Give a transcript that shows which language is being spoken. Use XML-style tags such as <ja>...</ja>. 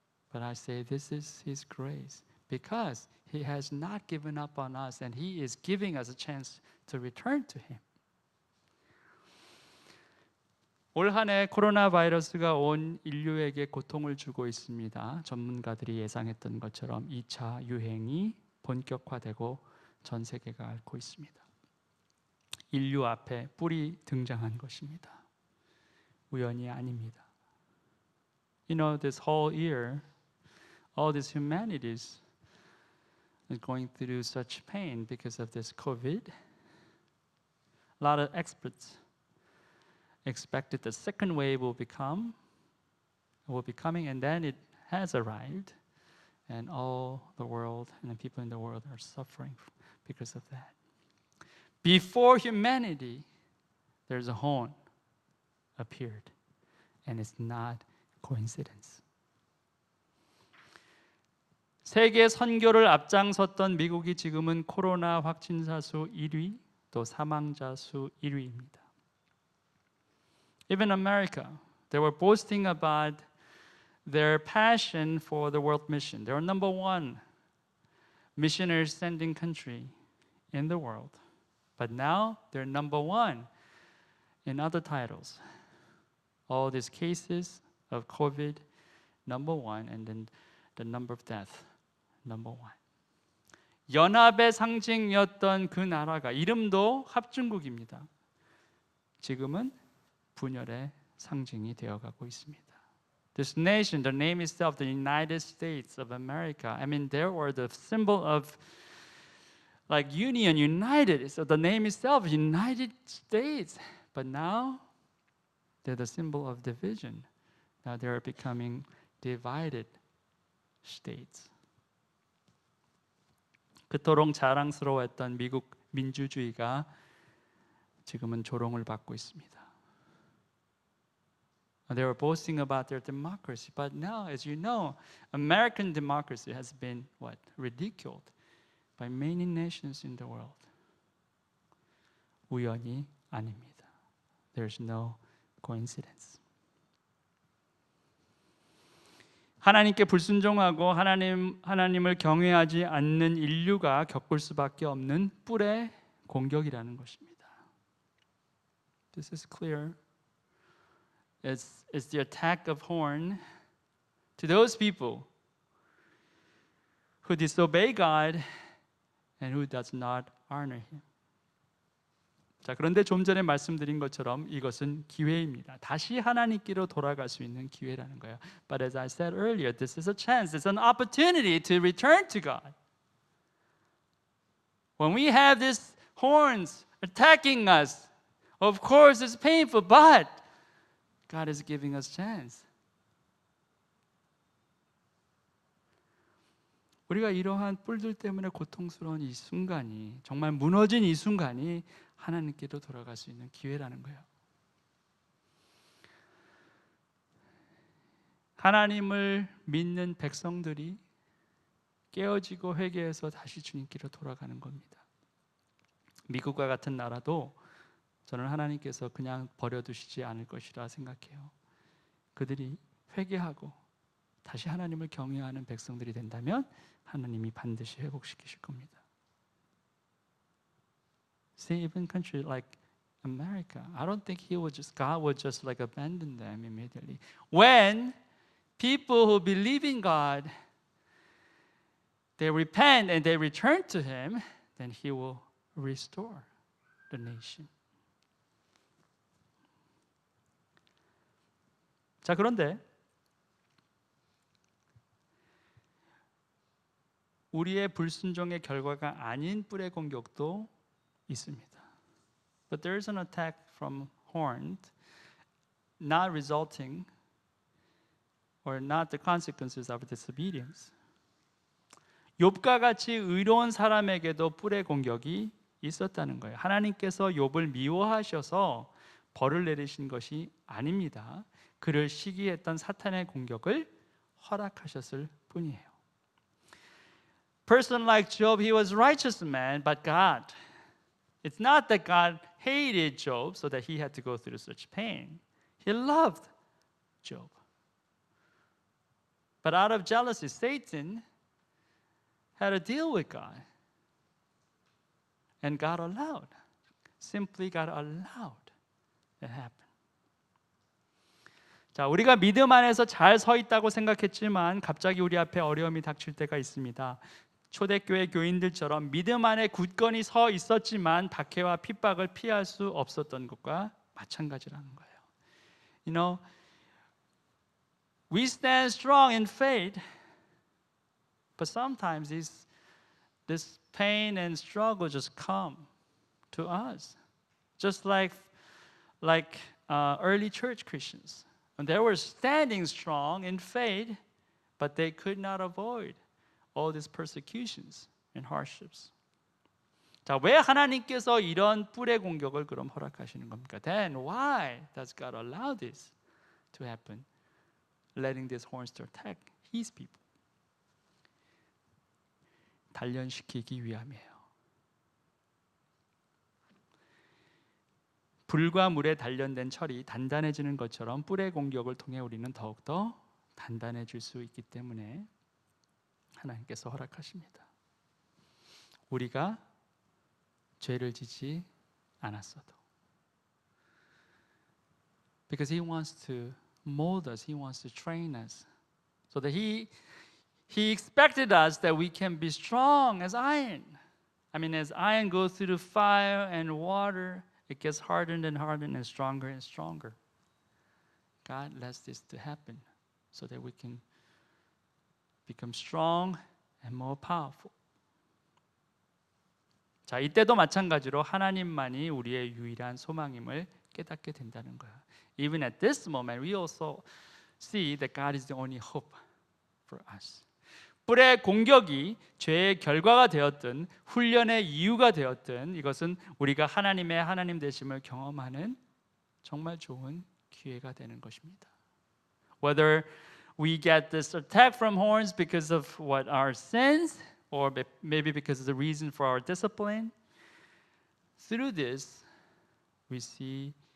<en>But I say this is His grace because He has not given up on us and He is giving us a chance to return to Him.</en> <ko>올 한 해 코로나 바이러스가 온 인류에게 고통을 주고 있습니다. 전문가들이 예상했던 것처럼 2차 유행이 본격화되고 전 세계가 앓고 있습니다. 인류 앞에 뿔이 등장한 것입니다. 우연이 아닙니다.</ko> <en>You know, this whole year, all these humanities is going through such pain because of this COVID. A lot of experts expected the second wave will be coming, and then it has arrived, and all the world and the people in the world are suffering because of that. Before humanity, there's a horn appeared, and it's not coincidence.</en> <ko>세계 선교를 앞장섰던 미국이 지금은 코로나 확진자 수 1위, 또 사망자 수 1위입니다.</ko> <en>Even America, they were boasting about their passion for the world mission. They were number one missionary sending country in the world. But now they're number one in other titles. All these cases of COVID, number one, and then the number of death, number one.</en> <ko>연합의 상징이었던 그 나라가 이름도 합중국입니다. 지금은 분열의 상징이 되어가고 있습니다.</ko> <en>This nation, the name itself, the United States of America. I mean, they were the symbol of like union, united. So the name itself, United States. But now, they're the symbol of division. Now they are becoming divided states.</en> <ko>그토록 자랑스러워했던 미국 민주주의가 지금은 조롱을 받고 있습니다.</ko> <en>They were boasting about their democracy, but now, as you know, American democracy has been what? Ridiculed by many nations in the world.</en> <ko>우연이 아닙니다.</ko> <en>There's no coincidence.</en> <ko>하나님께 불순종하고 하나님을 경외하지 않는 인류가 겪을 수밖에 없는 뿔의 공격이라는 것입니다.</ko> <en>This is clear. It's the attack of horn to those people who disobey God and who does not honor Him.</en> <ko>자, 그런데 좀 전에 말씀드린 것처럼 이것은 기회입니다. 다시 하나님께로 돌아갈 수 있는 기회라는 거예요.</ko> <en>But as I said earlier, this is a chance. It's an opportunity to return to God. When we have these horns attacking us, of course it's painful, but God is giving us chance.</en> <ko>우리가 이러한 뿔들 때문에 고통스러운 이 순간이, 정말 무너진 이 순간이 하나님께로 돌아갈 수 있는 기회라는 거예요. 하나님을 믿는 백성들이 깨어지고 회개해서 다시 주님께로 돌아가는 겁니다. 미국과 같은 나라도 저는 하나님께서 그냥 버려두시지 않을 것이라 생각해요. 그들이 회개하고 다시 하나님을 경외하는 백성들이 된다면 하나님이 반드시 회복시키실 겁니다.</ko> <en>See, even country like America, I don't think God would just like abandon them immediately. When people who believe in God, they repent and they return to Him, then He will restore the nation.</en> <ko>자, 그런데 우리의 불순종의 결과가 아닌 뿔의 공격도 있습니다.</ko> <en>But there is an attack from horn, not resulting or not the consequences of disobedience.</en> <ko>욥과 같이 의로운 사람에게도 뿔의 공격이 있었다는 거예요. 하나님께서 욥을 미워하셔서 벌을 내리신 것이 아닙니다. 그를 시기했던 사탄의 공격을 허락하셨을 뿐이에요.</ko> <en>Person like Job, he was righteous man, but God. It's not that God hated Job so that he had to go through such pain. He loved Job. But out of jealousy, Satan had a deal with God. And God allowed. Simply God allowed it happen.</en> <ko>자, 우리가 믿음 안에서 잘 서 있다고 생각했지만 갑자기 우리 앞에 어려움이 닥칠 때가 있습니다. 초대교회 교인들처럼 믿음 안에 굳건히 서 있었지만 박해와 핍박을 피할 수 없었던 것과 마찬가지라는 거예요.</ko> <en>You know, we stand strong in faith, but sometimes this pain and struggle just come to us, just like early church Christians. And they were standing strong in faith, but they could not avoid all these persecutions and hardships.</en> <ko>자, 왜 하나님께서 이런 뿔의 공격을 그럼 허락하시는 겁니까?</ko> <en>Then why does God allow this to happen, letting these horns to attack His people?</en> <ko>단련시키기 위함이에요. 불과 물에 단련된 철이 단단해지는 것처럼 뿔의 공격을 통해 우리는 더욱더 단단해질 수 있기 때문에 하나님께서 허락하십니다. 우리가 죄를 지지 않았어도.</ko> <en>Because He wants to mold us, He wants to train us, so that He expected us that we can be strong as iron. I mean, as iron goes through the fire and water, it gets hardened and hardened and stronger. God lets this to happen so that we can become strong and more powerful.</en> <ko>자, 이때도 마찬가지로 하나님만이 우리의 유일한 소망임을 깨닫게 된다는 거야.</ko> <en>Even at this moment, we also see that God is the only hope for us.</en> <ko>뿔의 공격이 죄의 결과가 되었든 훈련의 이유가 되었든 이것은 우리가 하나님의 하나님 되심을 경험하는 정말 좋은 기회가 되는 것입니다.</ko> <en>Whether we get this attack from horns because of what our sins, or maybe because of the reason for our discipline. Through this, we see</en>